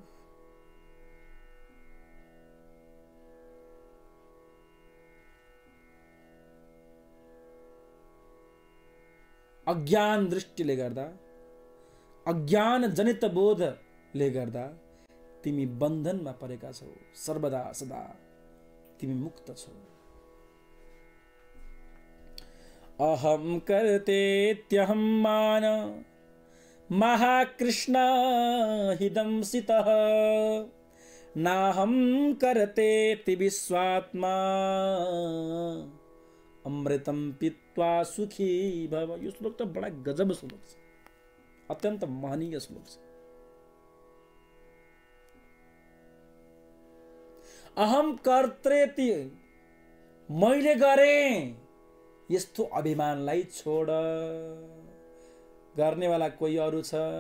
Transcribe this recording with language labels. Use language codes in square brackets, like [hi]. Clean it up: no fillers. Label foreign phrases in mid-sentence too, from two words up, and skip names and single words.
[ne] अज्ञान दृष्टिले गर्दा, अज्ञान जनित बोधले गर्दा तिमी बन्धनमा परेका छौ। सर्वदा सदा तिमी मुक्त छौ। [sa] अहम कर्तेत्यहम मान महाकृष्ण हिदंसितः नाहम कर्तेति विश्वात्मा अमृतम पीत्वा सुखी भव। [ne] यो श्लोक त बडा गजब श्लोक छ, अत्यन्त महनीय श्लोक छ। [sa] अहम कर्तेति, [ne] मैले गरेँ, यस्तो अभिमानलाई छोड। गर्नेवाला कोही अरू छ।